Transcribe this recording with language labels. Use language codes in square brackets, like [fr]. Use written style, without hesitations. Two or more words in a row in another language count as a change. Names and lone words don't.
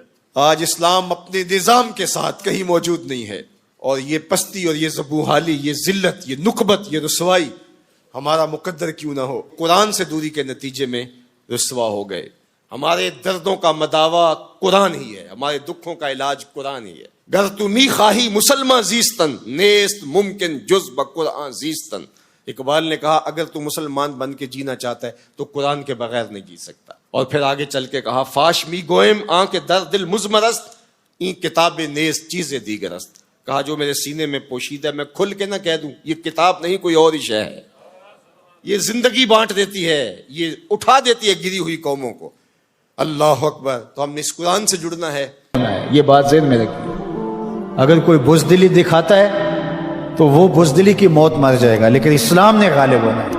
[ur] آج اسلام اپنے نظام کے ساتھ کہیں موجود نہیں ہے, اور یہ پستی اور یہ زبوحالی, یہ ذلت, یہ نکبت, یہ رسوائی ہمارا مقدر کیوں نہ ہو. قرآن سے دوری کے نتیجے میں رسوا ہو گئے. ہمارے دردوں کا مداوا قرآن ہی ہے, ہمارے دکھوں کا علاج قرآن ہی ہے. [fa] گر تو می خواہی مسلمان زیستن, نیست ممکن جز بقرآن زیستن. [ur] اقبال نے کہا اگر تو مسلمان بن کے جینا چاہتا ہے تو قرآن کے بغیر نہیں جی سکتا. اور پھر آگے چل کے کہا [fa] فاش می گوئم آن کے در دل مزمرست, این کتاب نیست چیزیں دیگرست. [ur] کہا جو میرے سینے میں پوشیدہ ہے میں کھل کے نہ کہہ دوں, یہ کتاب نہیں کوئی اور ہی شے ہے. یہ زندگی بانٹ دیتی ہے, یہ اٹھا دیتی ہے گری ہوئی قوموں کو. [ar] اللہ اکبر. [ur] تو ہم نے اس قرآن سے جڑنا ہے. یہ بات ذہن میں رکھیے, اگر کوئی بزدلی دکھاتا ہے تو وہ بزدلی کی موت مر جائے گا, لیکن اسلام نے غالب ہونا ہے.